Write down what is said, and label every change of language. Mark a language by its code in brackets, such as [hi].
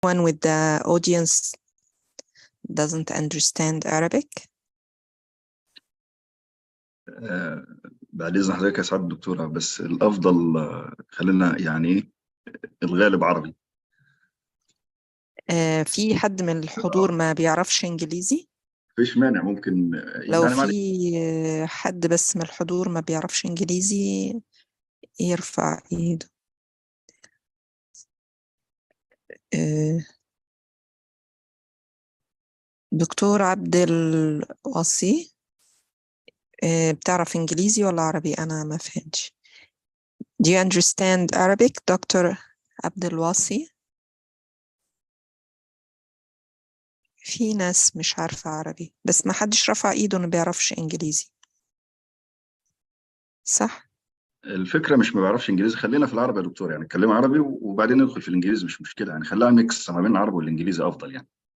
[en] One with the audience doesn't understand Arabic. [ar] بعد إذن حضرتك يا سعادة الدكتورة، بس الأفضل خلينا يعني إيه الغالب عربي. في حد من الحضور ما بيعرفش إنجليزي؟ مفيش مانع، ممكن لو يعني في حد بس من الحضور ما بيعرفش إنجليزي يرفع إيده. دكتور عبد الوصي، بتعرف إنجليزي ولا عربي؟ أنا ما فهمتش. [en] Do you understand Arabic, Dr. [ar] عبد الوصي؟ في ناس مش عارفة عربي، بس ما حدش رفع إيده إنه بيعرفش إنجليزي، صح؟ الفكرة مش ما بيعرفش إنجليزي، خلينا في العربي يا دكتور، يعني نتكلم عربي وبعدين ندخل في الإنجليزي، مش مشكلة، يعني خليها ميكس ما بين العربي والإنجليزي أفضل يعني.